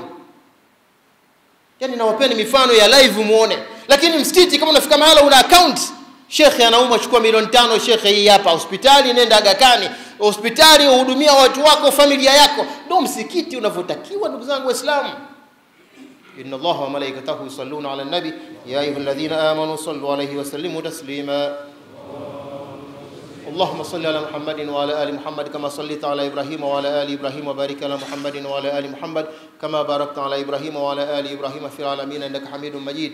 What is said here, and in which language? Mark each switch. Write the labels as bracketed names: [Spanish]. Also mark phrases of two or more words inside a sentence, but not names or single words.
[Swahili] Yani nawapeni mifano ya live muone. Lakini msikiti kama unafika mahala una account, Sheikh anaumwa, chukua milioni 5, Sheikh hii hapa. Hospitali nenda Aga Khan, hospitali uhudumia watu wako, familia yako. Ndio msikiti unavyotakiwa ndugu zangu Waislamu. [Arabic] إن الله وملائكته يصلون على النبي يا أيها الذين آمنوا صلوا عليه وسلموا تسليما. اللهم صل على محمد وعلى آل محمد كما صليت على إبراهيم وعلى آل إبراهيم وبارك على محمد وعلى آل محمد كما باركت على إبراهيم وعلى آل إبراهيم في العالمين إنك حميد مجيد.